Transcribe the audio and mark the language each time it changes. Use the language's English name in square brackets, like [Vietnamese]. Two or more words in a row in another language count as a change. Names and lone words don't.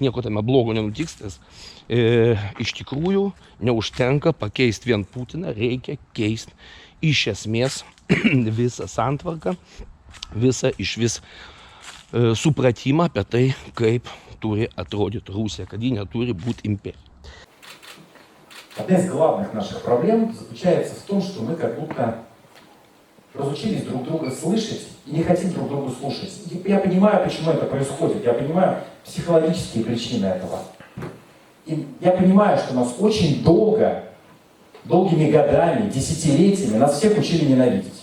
[Lithuanian] Nieko tame blogo nenutiks, nes iš tikrųjų neužtenka pakeisti vien Putiną, reikia keisti iš esmės visą santvarką, visą išvis supratimą apie tai, kaip turi atrodyti Rusija, kad ji neturi būti imperija. [Russian] Одна из главных наших проблем заключается в том, что мы как будто разучились друг друга слышать и не хотим друг друга слушать. Я понимаю, почему это происходит, я понимаю психологические причины этого. И я понимаю, что нас очень долгими годами, десятилетиями нас всех учили ненавидеть.